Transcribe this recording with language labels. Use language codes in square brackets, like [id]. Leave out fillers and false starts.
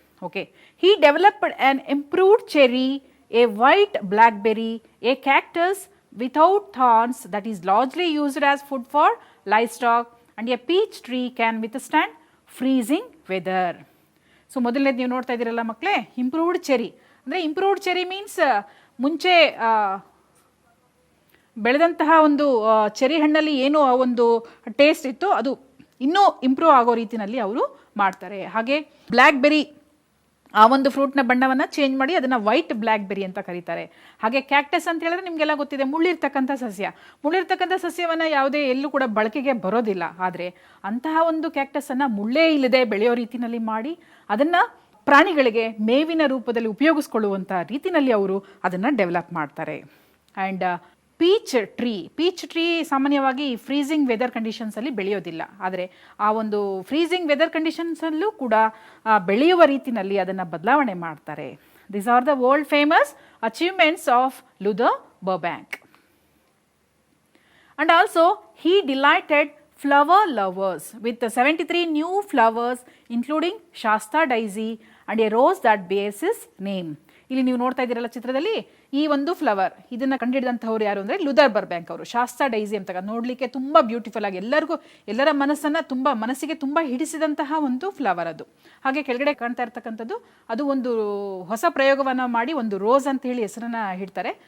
[en] Okay, he developed an improved cherry, a white blackberry, a cactus without thorns that is largely used as food for livestock, and a peach tree can withstand freezing weather. [kn] So ಮೊದಲನೇದು ನೀವು ನೋಡ್ತಾ ಇದ್ದೀರಲ್ಲ ಮಕ್ಕಳೇ, improved cherry. ಅಂದರೆ improved cherry means ಮುಂಚೆ ಬೆಳೆದಂತಹ ಒಂದು cherry ಹಣ್ಣಲ್ಲಿ ಏನು ಒಂದು ಟೇಸ್ಟ್ ಇತ್ತು ಅದು ಇನ್ನೂ ಇಂಪ್ರೂವ್ ಆಗೋ ರೀತಿಯಲ್ಲಿ ಅವರು ಮಾಡ್ತಾರೆ. ಹಾಗೆ ಬ್ಲ್ಯಾಕ್ಬೆರಿ ಆ ಒಂದು ಫ್ರೂಟ್ನ ಬಣ್ಣವನ್ನು ಚೇಂಜ್ ಮಾಡಿ ಅದನ್ನು ವೈಟ್ ಬ್ಲ್ಯಾಕ್ಬೆರಿ ಅಂತ ಕರೀತಾರೆ. ಹಾಗೆ ಕ್ಯಾಕ್ಟಸ್ ಅಂತ ಹೇಳಿದ್ರೆ ನಿಮಗೆಲ್ಲ ಗೊತ್ತಿದೆ, ಮುಳ್ಳಿರ್ತಕ್ಕಂಥ ಸಸ್ಯ. ಮುಳ್ಳಿರ್ತಕ್ಕಂಥ ಸಸ್ಯವನ್ನು ಯಾವುದೇ ಎಲ್ಲೂ ಕೂಡ ಬಳಕೆಗೆ ಬರೋದಿಲ್ಲ. ಆದರೆ ಅಂತಹ ಒಂದು ಕ್ಯಾಕ್ಟಸನ್ನು ಮುಳ್ಳೇ ಇಲ್ಲದೆ ಬೆಳೆಯೋ ರೀತಿಯಲ್ಲಿ ಮಾಡಿ ಅದನ್ನು ಪ್ರಾಣಿಗಳಿಗೆ ಮೇವಿನ ರೂಪದಲ್ಲಿ ಉಪಯೋಗಿಸ್ಕೊಳ್ಳುವಂಥ ರೀತಿಯಲ್ಲಿ ಅವರು ಅದನ್ನು ಡೆವಲಪ್ ಮಾಡ್ತಾರೆ. ಆ್ಯಂಡ್ ಪೀಚ್ ಟ್ರೀ ಸಾಮಾನ್ಯವಾಗಿ ಫ್ರೀಸಿಂಗ್ ವೆದರ್ ಕಂಡೀಷನ್ಸಲ್ಲಿ ಬೆಳೆಯೋದಿಲ್ಲ. ಆದರೆ ಆ ಒಂದು ಫ್ರೀಸಿಂಗ್ ವೆದರ್ ಕಂಡೀಷನ್ಸಲ್ಲೂ ಕೂಡ ಬೆಳೆಯುವ ರೀತಿಯಲ್ಲಿ ಅದನ್ನು ಬದಲಾವಣೆ ಮಾಡ್ತಾರೆ. [en] These are the world famous achievements of Luther Burbank. And also he delighted flower lovers with 73 new flowers including Shasta daisy and a rose that bears his name. [kn] ಇಲ್ಲಿ ನೀವು ನೋಡ್ತಾ ಇದ್ದೀರಲ್ಲ ಚಿತ್ರದಲ್ಲಿ, ಈ ಒಂದು ಫ್ಲವರ್ ಇದನ್ನು ಕಂಡುಹಿಡಿದಂಥವ್ರು ಯಾರು ಅಂದರೆ ಲೂಥರ್ ಬರ್ಬ್ಯಾಂಕ್ ಅವರು. ಶಾಸ್ತಾ ಡೈಸಿ ಅಂತ ನೋಡಲಿಕ್ಕೆ ತುಂಬ ಬ್ಯೂಟಿಫುಲ್ ಆಗಿ ಎಲ್ಲರ ಮನಸ್ಸಿಗೆ ತುಂಬ ಹಿಡಿಸಿದಂತಹ ಒಂದು ಫ್ಲವರ್ ಅದು. ಹಾಗೆ ಕೆಳಗಡೆ ಕಾಣ್ತಾ ಇರ್ತಕ್ಕಂಥದ್ದು ಅದು ಒಂದು ಹೊಸ ಪ್ರಯೋಗವನ್ನು ಮಾಡಿ ಒಂದು ರೋಸ್ ಅಂತ ಹೇಳಿ ಹೆಸರನ್ನು ಇಡ್ತಾರೆ.